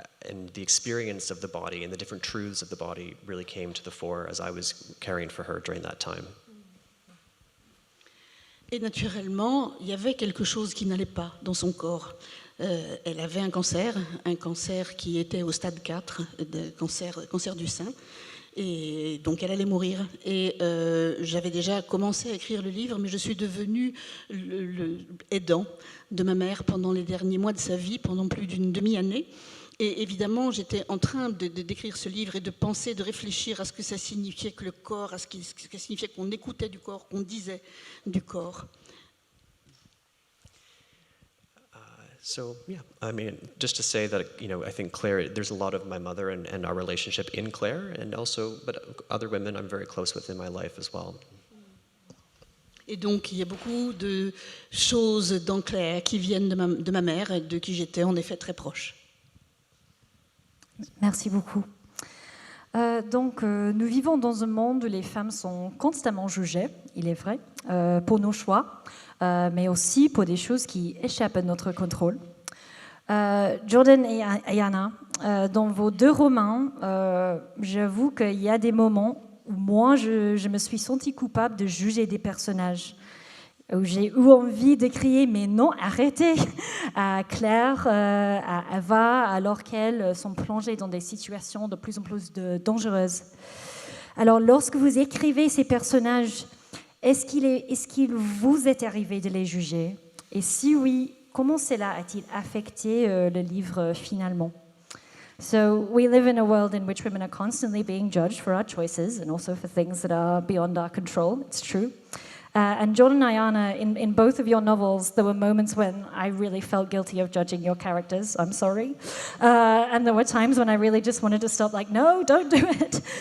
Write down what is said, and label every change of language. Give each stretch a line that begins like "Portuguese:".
English: and the experience of the body and the different truths of the body really came to the fore as I was caring for her during that time.
French: Et naturellement, il y avait quelque chose qui n'allait pas dans son corps. Elle avait un cancer qui était au stade 4, cancer du sein, et donc elle allait mourir. Et j'avais déjà commencé à écrire le livre, mais je suis devenue le aidant de ma mère pendant les derniers mois de sa vie, pendant plus d'une demi-année. Et évidemment, j'étais en train d'écrire ce livre et de penser, de réfléchir à ce que ça signifiait que le corps, à ce que ça signifiait qu'on écoutait du corps, qu'on disait du corps.
English: So yeah, I mean, just to say that, you know, I think Claire, there's a lot of my mother and our relationship in Claire, and also, but other women I'm very close with in my life as well.
French: Et donc, il y a beaucoup de choses dans Claire qui viennent de ma mère, et de qui j'étais en effet très proche. Merci beaucoup. Nous vivons dans un monde où les femmes sont constamment jugées, il est vrai, pour nos choix, mais aussi pour des choses qui échappent à notre contrôle. Jordan et Ayana, dans vos deux romans, j'avoue qu'il y a des moments où moi, je me suis sentie coupable de juger des personnages, où j'ai eu envie de crier « mais non, arrêtez !» à Claire, à Ava, alors qu'elles sont plongées dans des situations de plus en plus dangereuses. Alors, lorsque vous écrivez ces personnages, est-ce qu'il vous est arrivé de les juger? Et si oui, comment cela a-t-il affecté le livre finalement?
English: So we live in a world in which women are constantly being judged for our choices and also for things that are beyond our control. It's true. And Jordan and Ayana, in both of your novels, there were moments when I really felt guilty of judging your characters. I'm sorry. And there were times when I really just wanted to stop, like, no, don't do it.